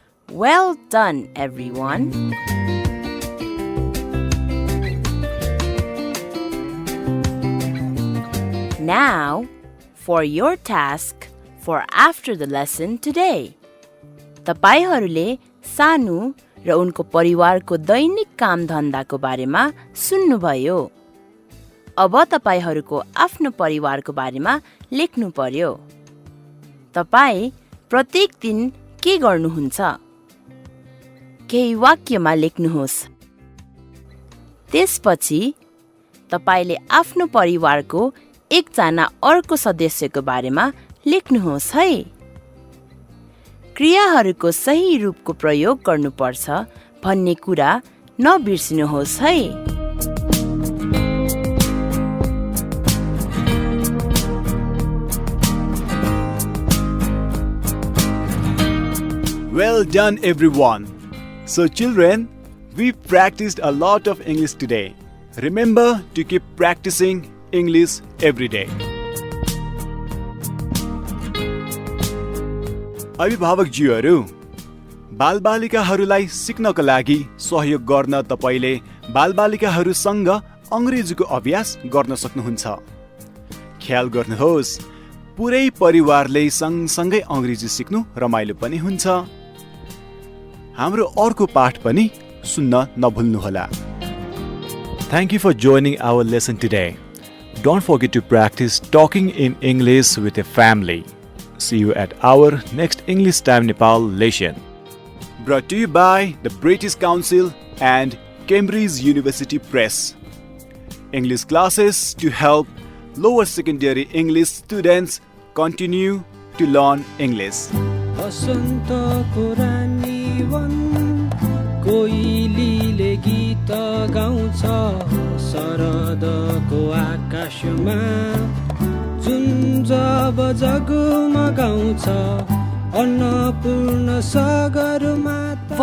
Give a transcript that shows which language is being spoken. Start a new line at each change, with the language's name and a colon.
English: Well done, everyone. Now, for your task for after the lesson today.
Nepali: तपाईहरूले सानु र उनको परिवारको दैनिक कामधन्दाको बारेमा सुन्नुभयो। अब तपाईहरूको आफ्नो परिवारको बारेमा लेख्नु पर्यो। तपाई प्रत्येक दिन के गर्नुहुन्छ? केही वाक्यमा लेख्नुहोस्। त्यसपछि तपाईले आफ्नो परिवारको एकजना अर्को सदस्यको बारेमा लेख्नुहोस् है। क्रियाहरूको सही रूपको प्रयोग गर्नुपर्छ भन्ने कुरा नबिर्सिनुहोस् है।
English: Well done, everyone. So, children, we practiced a lot of English today. Remember to keep practicing English every day.
Nepali: अभिभावकज्यूहरू, बालबालिकाहरूलाई सिक्नको लागि सहयोग गर्न तपाईले बालबालिकाहरूसँग अंग्रेजीको अभ्यास गर्न सक्नुहुन्छ। ख्याल गर्नुहोस्, पुरै परिवारले सँगसँगै अंग्रेजी सिक्नु रमाइलो पनि हुन्छ। हाम्रो अर्को पाठ पनि सुन्न नभुल्नुहोला।
English: Thank you for joining our lesson today. Don't forget to practice talking in English with your family. See you at our next English Time Nepal lesson. Brought to you by the British Council and Cambridge University Press. English classes to help lower secondary English students continue to learn English.
Nepali: बसन्तको रानी वन कोइलीले गीत गाउँछ शरदको आकाशमा जुन जब जगमगाउँछ अन्नपूर्ण सागरमाता।